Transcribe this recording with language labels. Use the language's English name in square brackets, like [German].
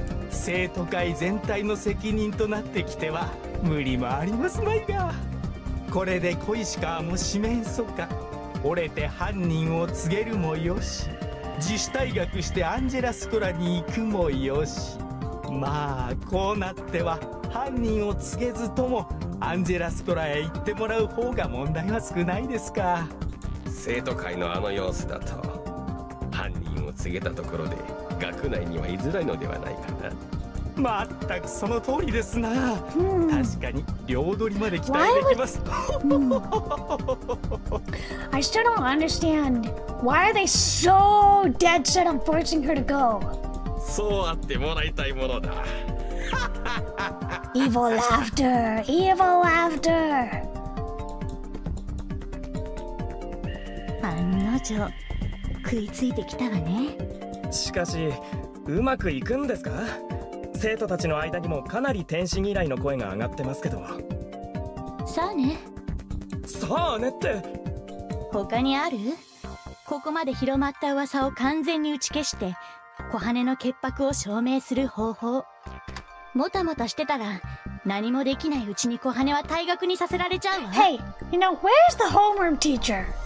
[Japanese] 生徒会全体の責任となってきては無理もありますまいが、これで小石川も四面楚歌、折れて犯人を告げるもよし、自主退学してアンジェラスコラに行くもよし、まあこうなっては犯人を告げずともアンジェラスコラへ行ってもらう方が問題は少ないですか。生徒会のあの様子だと犯人を告げたところで学内には居づらいのではないかな。まったくその通りですな。確かに両取りまで期待できます。 [English] I still don't understand. Why are they so dead set on forcing her to go? [Japanese] そうあってもらいたいものだ。 [English] Evil laughter, evil laughter. [Japanese] 案の定食いついてきたわね。しかしうまくいくんですか？生徒たちの間にもかなり天使嫌いの声が上がってますけど。さあね。さあねって他にある？ここまで広まった噂を完全に打ち消して小羽の潔白を証明する方法。もたもたしてたら何もできないうちに小羽は退学にさせられちゃうわ。 [English] Hey, you know, where's the homeroom teacher?